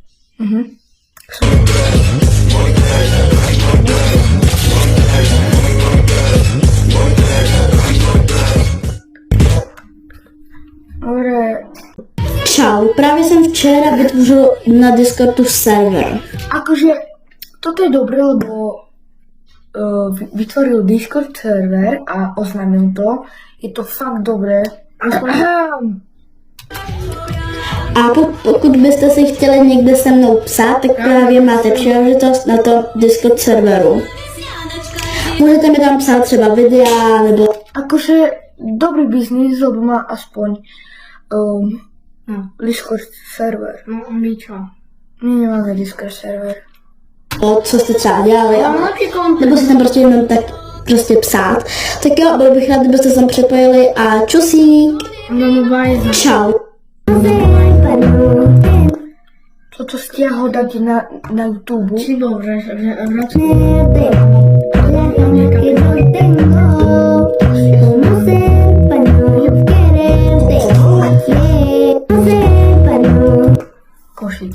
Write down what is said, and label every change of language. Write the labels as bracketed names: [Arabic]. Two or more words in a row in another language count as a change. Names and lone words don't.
[Slovak] Dobre. [Czech] Čau, právě jsem včera vytvořil na Discordu server. [Slovak] Akože, toto je dobré, lebo vytvoril Discord server a oznámil to. Je to fakt dobré. [Czech] A pokud byste si chtěli někde se mnou psát, tak právě máte příležitost na tom Discord serveru. Můžete mi tam psát třeba videa, nebo... [Slovak] Akože, dobrý biznis, lebo má aspoň Discord server. No, my čo? My nemáme Discord server. [Czech] co jste třeba dělali, nebo si tam prostě jenom tak prostě psát. Tak jo, byl bych rád, kdybyste se tam připojili a čusík. No, [English] bye. [Czech] Čau. [Slovak] Toto stiahol dať na YouTube. Či dobre, že Košic.